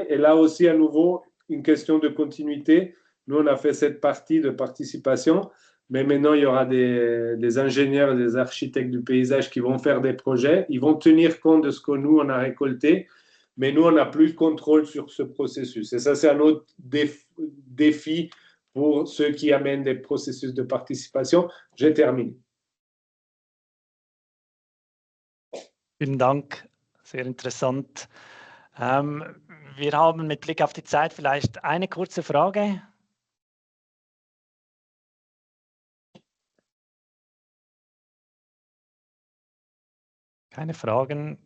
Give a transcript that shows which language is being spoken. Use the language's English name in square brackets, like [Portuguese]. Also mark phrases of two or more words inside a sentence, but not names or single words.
[French] Et là aussi, à nouveau, une question de continuité. Nous, on a fait cette partie de participation, mais maintenant, il y aura des ingénieurs et des architectes du paysage qui vont faire des projets. Ils vont tenir compte de ce que nous, on a récolté, mais nous, on n'a plus de contrôle sur ce processus. Et ça, c'est un autre défi pour ceux qui amènent des processus de participation. Je termine. [German] Vielen Dank. Sehr interessant. Wir haben mit Blick auf die Zeit vielleicht eine kurze Frage. Keine Fragen?